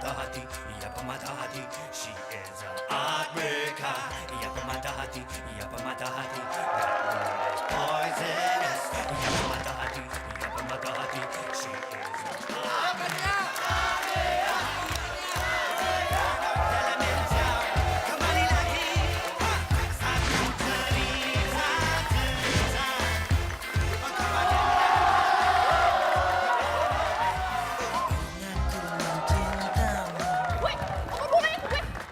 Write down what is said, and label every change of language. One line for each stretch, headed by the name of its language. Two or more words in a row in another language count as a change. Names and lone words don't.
Malay: hati, ia pemata hati.
English: She is a heartbreaker.
Malay: Ia pemata hati, ia pemata hati.
English: That girl is poisonous.
Malay: Ia pemata hati, ia pemata hati.
English: She is a
Malay: kembali lagi. Satu cerita.
Indonesian: Woi, kamu bukain gue.